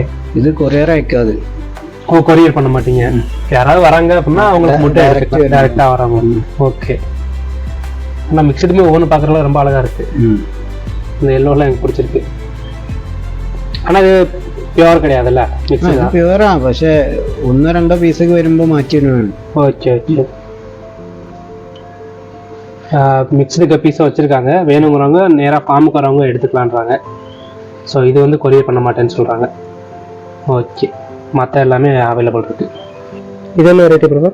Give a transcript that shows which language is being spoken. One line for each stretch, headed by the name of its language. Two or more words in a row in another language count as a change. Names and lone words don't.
Tamil: இது கொரியர் ஆயிக்காது. ஓ, கொரியர் பண்ண மாட்டீங்க? யாராவது வராங்க அப்படின்னா அவங்களுக்கு மட்டும் டைரக்டா வராங்க. ஓகே. ஆனால் மிக்சடுமே ஒவ்வொன்று பார்க்குறதுல ரொம்ப அழகா இருக்கு. இந்த எல்லோலாம் எனக்கு பிடிச்சிருக்கு. ஆனால் இது പ്യുവർ கிடையாதுல்ல? மிக்சட்
Malayalam: പ്യുവറാ, പക്ഷേ 1-2 പീസൊക്കെ വരുമ്പോൾ മാറ്റിയിടുവാണ്.
English: okay okay.
Tamil: மிக்சடு கப்பீஸும் வச்சுருக்காங்க, வேணுங்கிறவங்க நேராக ஃபார்முக்கு வரவங்க எடுத்துக்கலான்றாங்க. ஸோ இது வந்து கொரியர் பண்ண மாட்டேன்னு சொல்கிறாங்க. ஓகே, மற்ற எல்லாமே அவைலபிள் இருக்குது. இது என்ன வெரைட்டி பிரதர்?